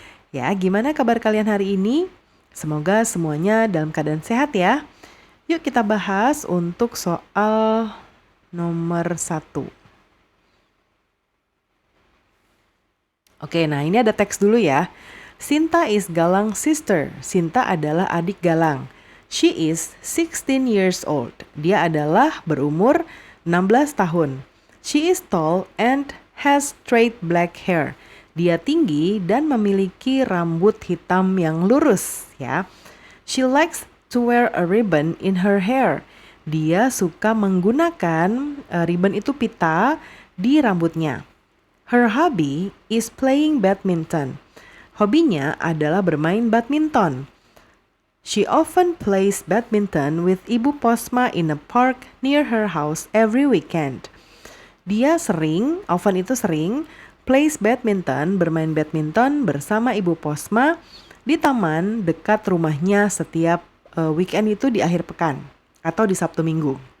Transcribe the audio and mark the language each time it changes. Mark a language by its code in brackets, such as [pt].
[id] Ya, gimana kabar kalian hari ini? Semoga semuanya dalam keadaan sehat ya. Yuk kita bahas untuk soal nomor 1. Oke, nah ini ada teks dulu ya. [en] Sinta is Galang's sister. [id] Sinta adalah adik Galang. [en] She is 16 years old. [id] Dia adalah berumur 16 tahun. [en] She is tall and has straight black hair. [id] Dia tinggi dan memiliki rambut hitam yang lurus ya. [en] She likes to wear a ribbon in her hair. [id] Dia suka menggunakan ribbon itu pita di rambutnya. [en] Her hobby is playing badminton. [id] Hobinya adalah bermain badminton. [en] She often plays badminton with Ibu Posma in a park near her house every weekend. [id] Dia sering, often itu sering, [en] plays badminton, [id] bermain badminton bersama Ibu Posma di taman dekat rumahnya setiap weekend itu di akhir pekan atau di Sabtu Minggu.